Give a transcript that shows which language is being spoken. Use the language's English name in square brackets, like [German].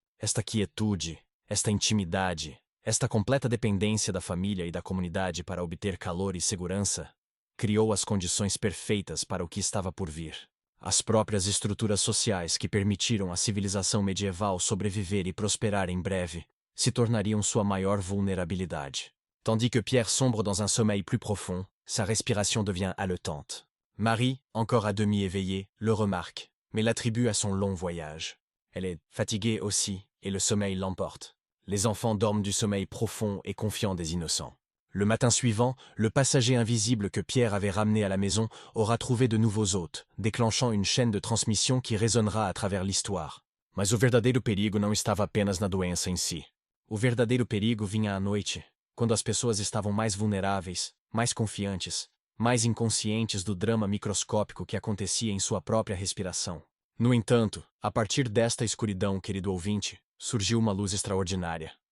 [Portuguese] Esta quietude, esta intimidade, esta completa dependência da família e da comunidade para obter calor e segurança, criou as condições perfeitas para o que estava por vir. As próprias estruturas sociais que permitiram à civilização medieval sobreviver e prosperar em breve se tornariam sua maior vulnérabilidade. [French] Tandis que Pierre sombre dans un sommeil plus profond, sa respiration devient haletante. Marie, encore à demi éveillée, le remarque, mais l'attribue à son long voyage. Elle est fatiguée aussi, et le sommeil l'emporte. Les enfants dorment du sommeil profond et confiant des innocents. Le matin suivant, le passager invisible que Pierre avait ramené à la maison aura trouvé de nouveaux hôtes, déclenchant une chaîne de transmission qui résonnera à travers l'histoire. [Portuguese] Mas o verdadeiro perigo não estava apenas na doença em si. O verdadeiro perigo vinha à noite, quando as pessoas estavam mais vulneráveis, mais confiantes, mais inconscientes do drama microscópico que acontecia em sua própria respiração. No entanto, a partir desta escuridão, querido ouvinte, surgiu uma luz extraordinária.